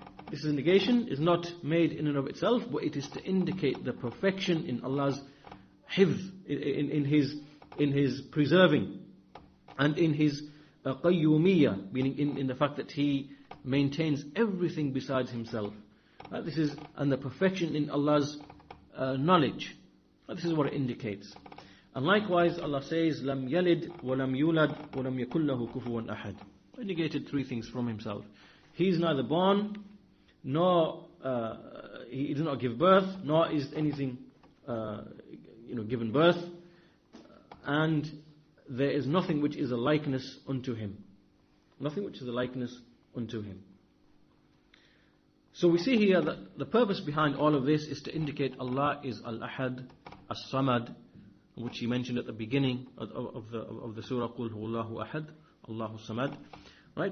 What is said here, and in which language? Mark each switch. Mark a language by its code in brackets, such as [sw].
[en] This negation is not made in and of itself, but it is to indicate the perfection in Allah's hifz, in His preserving, and in His qayyumiyyah, meaning in the fact that He maintains everything besides Himself. And the perfection in Allah's knowledge. This is what it indicates. And likewise, Allah says, [ar] لَمْ يَلِدْ وَلَمْ يُولَدْ وَلَمْ يَكُنْ لَهُ كُفُوًا أَحَدٌ. [en] He negated three things from Himself. He is neither born, nor He did not give birth, nor is anything given birth, and there is nothing which is a likeness unto Him. Nothing which is a likeness unto Him. So we see here that the purpose behind all of this is to indicate Allah is Al-Ahad, As-Samad, which He mentioned at the beginning of the surah, [ar] قُلْ هُوَ اللَّهُ أَحَدٌ [en] Allahu Samad. Right?